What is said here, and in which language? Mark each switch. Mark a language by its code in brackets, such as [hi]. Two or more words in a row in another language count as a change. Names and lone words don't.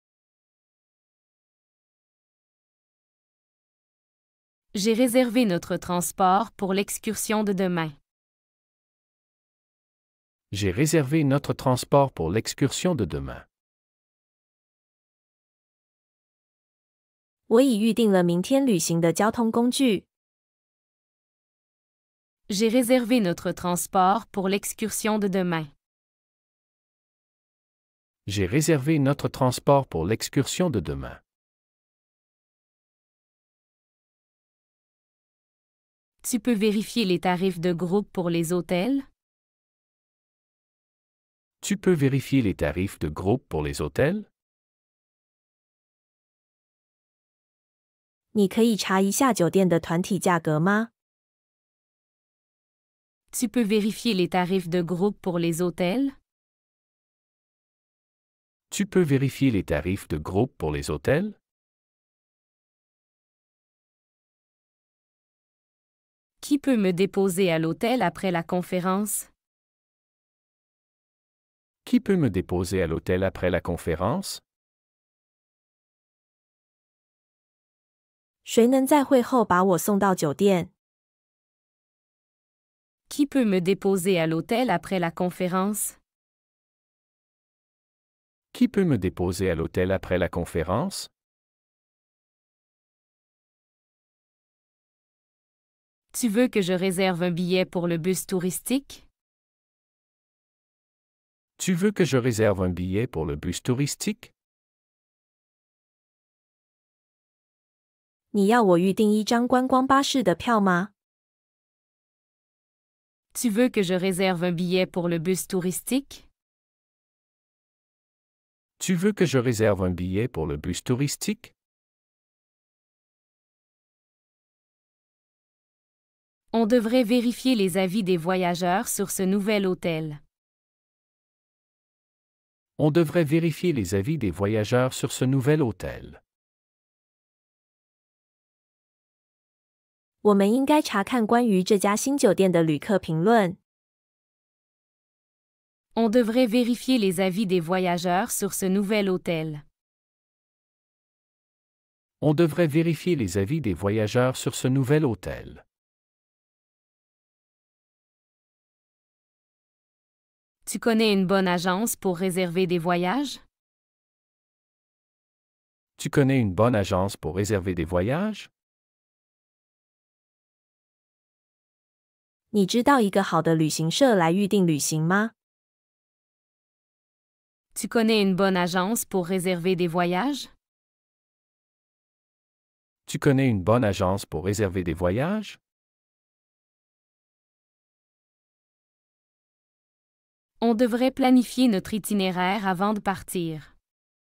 [fr] J'ai réservé notre transport pour l'excursion de demain. J'ai réservé notre transport pour l'excursion de demain. [zh] 我已预订了明天旅行的交通工具。 [fr] J'ai réservé notre transport pour l'excursion de demain. J'ai réservé notre transport pour l'excursion de demain. Tu peux vérifier les tarifs de groupe pour les hôtels? Tu peux vérifier les tarifs de groupe pour les hôtels? [zh] 你可以查一下酒店的团体价格吗？ [fr] Tu peux vérifier les tarifs de groupe pour les hôtels? Tu peux vérifier les tarifs de groupe pour les hôtels? Qui peut me déposer à l'hôtel après la conférence? Qui peut me déposer à l'hôtel après la conférence? [zh] 谁能在会后把我送到酒店？ [fr] Qui peut me déposer à l'hôtel après la conférence? Qui peut me déposer à l'hôtel après la conférence? Tu veux que je réserve un billet pour le bus touristique? Tu veux que je réserve un billet pour le bus touristique? [zh] 你要我预订一张观光巴士的票吗？ [fr] Tu veux que je réserve un billet pour le bus touristique? Tu veux que je réserve un billet pour le bus touristique? On devrait vérifier les avis des voyageurs sur ce nouvel hôtel. On devrait vérifier les avis des voyageurs sur ce nouvel hôtel. [zh] 我们应该查看关于这家新酒店的旅客评论。 [fr] On devrait vérifier les avis des voyageurs sur ce nouvel hôtel. On devrait vérifier les avis des voyageurs sur ce nouvel hôtel. Tu connais une bonne agence pour réserver des voyages? Tu connais une bonne agence pour réserver des voyages? [zh] 你知道一个好的旅行社来预订旅行吗？ [fr] Tu connais une bonne agence pour réserver des voyages? Tu connais une bonne agence pour réserver des voyages? On devrait planifier notre itinéraire avant de partir.